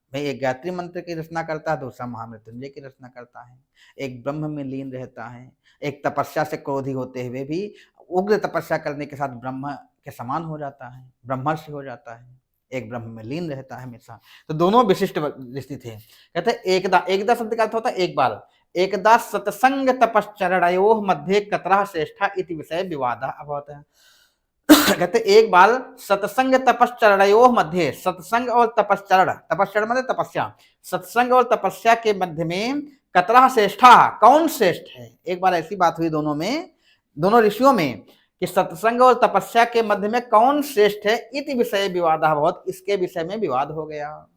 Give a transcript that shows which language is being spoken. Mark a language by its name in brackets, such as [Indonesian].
[Hindi] भाई एक गायत्री मंत्र की रचना करता है, दूसरा महामृत्युंजय की रचना करता है, एक ब्रह्म में लीन रहता है, एक तपस्या से क्रोधी होते हुए भी उग्र तपस्या करने के साथ ब्रह्म के समान हो जाता है, ब्रह्मर्षि हो जाता है, एक ब्रह्म में लीन रहता है हमेशा। तो दोनों विशिष्ट ऋषि थे। कहते हैं एकदा, एकदा शब्द का अर्थ होता है एक बार। [Sanskrit] एकदा सत्संग तपश्चरणयोः मध्ये कतरः श्रेष्ठः इति विषय विवादः अभवत्। [Hindi] कहते एक बार [Sanskrit] सत्संग तपश्चरणयोः मध्य, [Hindi] सत्संग और तपश्चरण, तपश्चरण मतलब तपस्या, सत्संग और तपस्या के मध्य में [Sanskrit] कतरः श्रेष्ठा, [Hindi] कौन श्रेष्ठ है। एक बार ऐसी बात हुई दोनों में, दोनों ऋषियों में, कि सत्संग और तपस्या के मध्य में कौन श्रेष्ठ है, [Sanskrit] इति विषय विवादः [Hindi] बहुत, इसके विषय में विवाद हो गया।